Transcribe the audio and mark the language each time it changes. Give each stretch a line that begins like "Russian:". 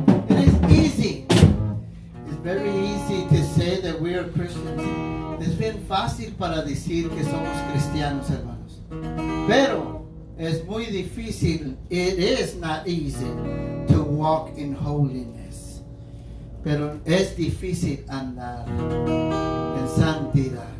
English: It is easy. It's very easy to say that we are Christians.
Spanish: Es bien fácil para decir que somos cristianos, hermanos. Pero es muy difícil.
English: It is not easy to walk in holiness.
Spanish: Pero es difícil andar en santidad.